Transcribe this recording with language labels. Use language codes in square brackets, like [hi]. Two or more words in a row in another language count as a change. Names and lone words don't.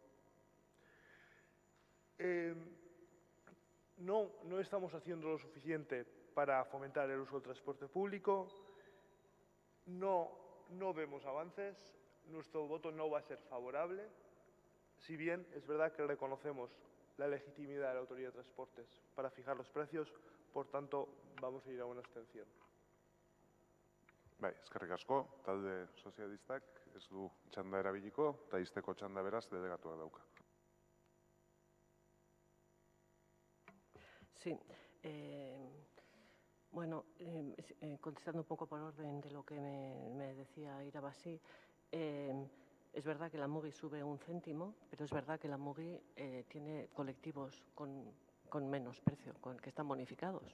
[es] No estamos haciendo lo suficiente para fomentar el uso del transporte público, no vemos avances, nuestro voto no va a ser favorable, si bien es verdad que reconocemos la legitimidad de la Autoridad de Transportes para fijar los precios, por tanto, vamos a ir a una abstención. [eu] Bai, eskerrik asko, talde sozialistak ez du txanda erabiliko, eta izteko txanda beraz delegatuak dauka. [es] Sí. Bueno, contestando un poco por orden de lo que me decía Irabasí, es verdad que la MUGI sube 1 céntimo, pero es verdad que la MUGI tiene colectivos con menos precio, que están bonificados.